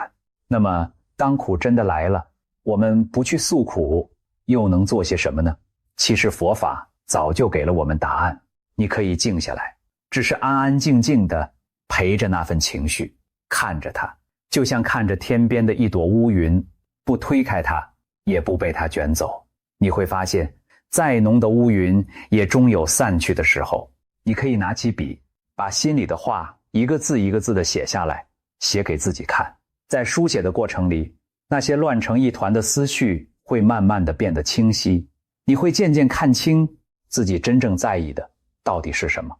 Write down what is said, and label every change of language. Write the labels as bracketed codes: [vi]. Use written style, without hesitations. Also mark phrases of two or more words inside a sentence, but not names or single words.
[zh] 那麼當苦真的來了，我們不去訴苦，又能做些什麼呢？其實佛法早就給了我們答案。你可以靜下來，只是安安靜靜地陪着那份情緒，看着它，就像看着天邊的一朵烏雲，不推開它，也不被它捲走。你會發現，再濃的烏雲也終有散去的時候。你可以拿起筆，把心裡的話一個字一個字地寫下來，寫給自己看。在書寫的過程裡，那些亂成一團的思緒會慢慢地變得清晰，你會漸漸看清自己真正在意的到底是什麼。